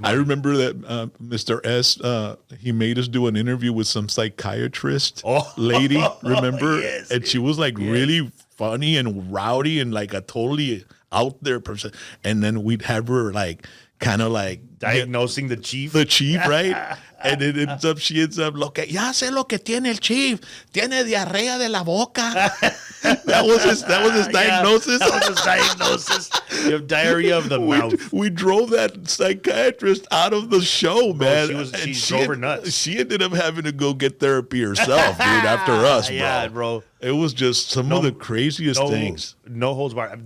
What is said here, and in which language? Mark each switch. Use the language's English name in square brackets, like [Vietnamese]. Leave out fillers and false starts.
[English] I remember that Mr. S, he made us do an interview with some psychiatrist lady, remember? Yes, and she was like really funny and rowdy and like a totally out there person. And then we'd have her like kind of like diagnosing the chief, right? And it she ends up, [Spanish] ya sé lo que tiene el chief, tiene diarrea de la boca. [English] That was his diagnosis. That was his diagnosis. You have diarrhea of the mouth. We drove that psychiatrist out of the show, man. She drove her nuts. She ended up having to go get therapy herself, dude, after us, bro. Yeah, bro. It was just some of the craziest things. No holds barred.